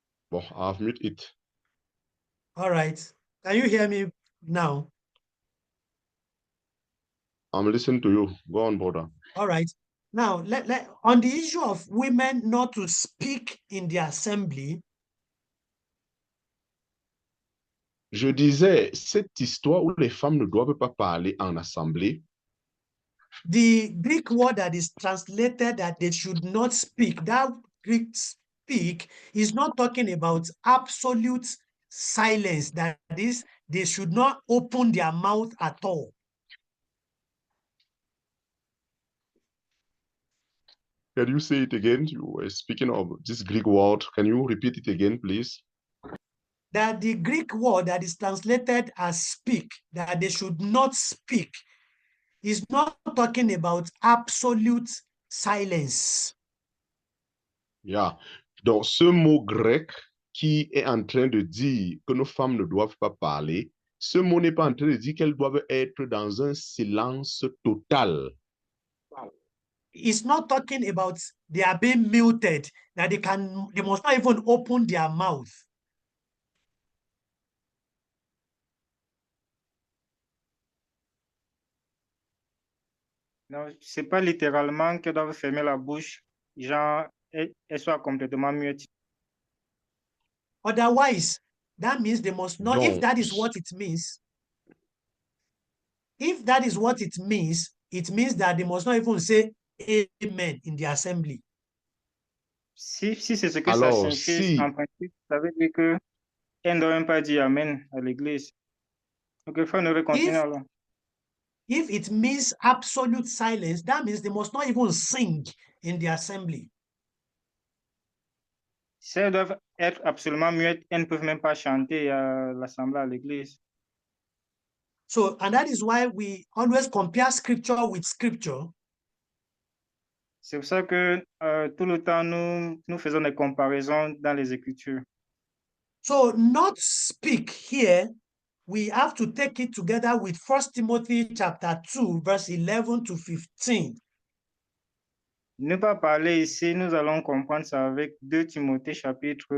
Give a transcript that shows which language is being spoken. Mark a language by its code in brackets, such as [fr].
[en] Well, I've muted it. All right. Can you hear me now? I'm listening to you. Go on, brother. All right. Now, on the issue of women not to speak in the assembly, [fr] Je disais, cette histoire où les femmes ne doivent pas parler en assemblée, [en] the Greek word that is translated that they should not speak, that Greek speak is not talking about absolute silence. That is, they should not open their mouth at all. can you say it again? You were speaking of this Greek word. Can you repeat it again, please? That the Greek word that is translated as speak, that they should not speak, is not talking about absolute silence. Yeah. [fr] Donc, ce mot grec qui est en train de dire que nos femmes ne doivent pas parler, ce mot n'est pas en train de dire qu'elles doivent être dans un silence total. [en] it's not talking about they are being muted, that they must not even open their mouth. [fr] Non, c'est pas littéralement qu'elles doivent fermer la bouche, genre, elles soient complètement muettes. [en] Otherwise, that means they must not, if [fr] Donc, [en] that is what it means, if that is what it means that they must not even say amen in the assembly. [fr] Si c'est ce que ça alors, signifie, si, en principe, ça veut dire qu'elles ne doivent même pas dire amen à l'église. Donc, il faut ne continuer alors. [en] If it means absolute silence, that means they must not even sing in the assembly. [fr] Si elles doivent être absolument muettes, elles ne peuvent même pas chanter à l'assemblée, à l'église. [en] So, and that is why we always compare scripture with scripture. [fr] C'est pour ça que tout le temps, nous faisons des comparaisons dans les Écritures. [en] So, not speak here, we have to take it together with 1 Timothy chapter 2, verse 11 to 15. [fr] Ne pas parler ici, nous allons comprendre ça avec 2 Timothée chapter